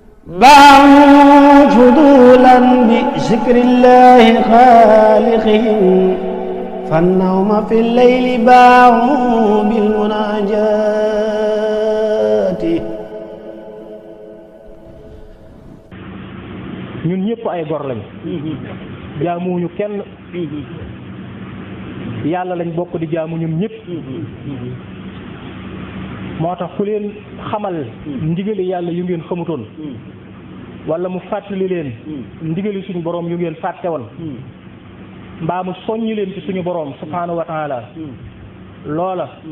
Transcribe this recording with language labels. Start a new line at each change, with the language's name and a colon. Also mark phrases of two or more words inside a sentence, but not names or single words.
Arabic: باعوا فضولا بذكر الله خالقهم فالنوم في الليل باعوا بالمناجات.
Wolof: ñun ñëpp ay gor lañ jaamuñu kenn yàlla lañ bokk di jaamu ñun ñëpp moo tax ku leen xamal ndigali yàlla yu ngeen xamutoon wala mu fàttali leen ndigali suñu boroom yu ngeen fàtte woon mbaa mu soññi leen ci suñu boroom
Arabic: سبحانه وتعالى
Wolof: loola